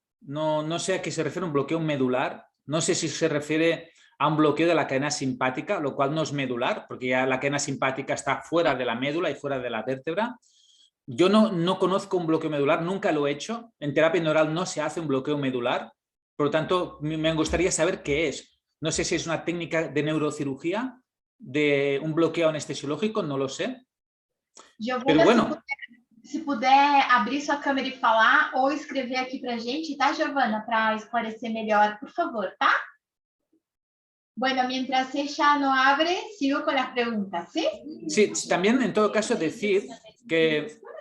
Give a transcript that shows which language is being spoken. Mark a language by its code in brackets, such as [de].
[es] No sé a qué se refiere un bloqueo medular. No sé si se refiere a un bloqueo de la cadena simpática, lo cual no es medular, porque ya la cadena simpática está fuera de la médula y fuera de la vértebra. Yo no conozco un bloqueo medular, nunca lo he hecho. En terapia neural no se hace un bloqueo medular. Por lo tanto, me gustaría saber qué es. No sé si es una técnica de neurocirugía, de un bloqueo anestesiológico, no lo sé. Pero Giovana, bueno, [pt] se puder abrir sua câmera e falar, ou escrever aqui para a gente, tá, Giovana? Para esclarecer melhor, por favor, tá? [es] Bueno, mientras ella no abre, sigo con las preguntas, ¿sí? sí, también en todo caso decir que...